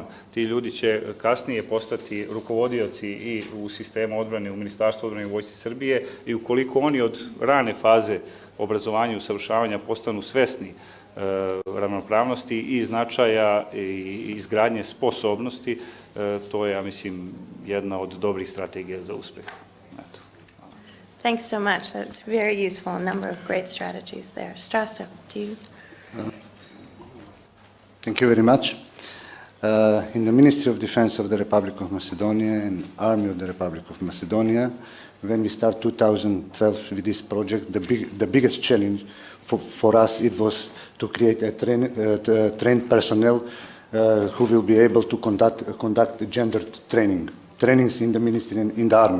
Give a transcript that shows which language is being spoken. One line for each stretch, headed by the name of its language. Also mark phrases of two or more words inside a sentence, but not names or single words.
Serbian: Ti ljudi će kasnije postati rukovodioci i u sistemu odbrane, u Ministarstvu odbrane i Vojske Srbije, i ukoliko oni od rane faze obrazovanja i usavršavanja postanu svesni ravnopravnosti i značaja i izgradnje sposobnosti, to je, ja mislim, jedna od dobrih strategija za uspeh.
English: Thanks so much. That's very useful, a number of great strategies there. Strašo, to you. Thank you very much. In the Ministry of Defense of the Republic of Macedonia and Army of the Republic of Macedonia, when we start 2012 with this project, the biggest challenge for us, it was to create a trained personnel who will be able to conduct gender trainings in the ministry and in the army.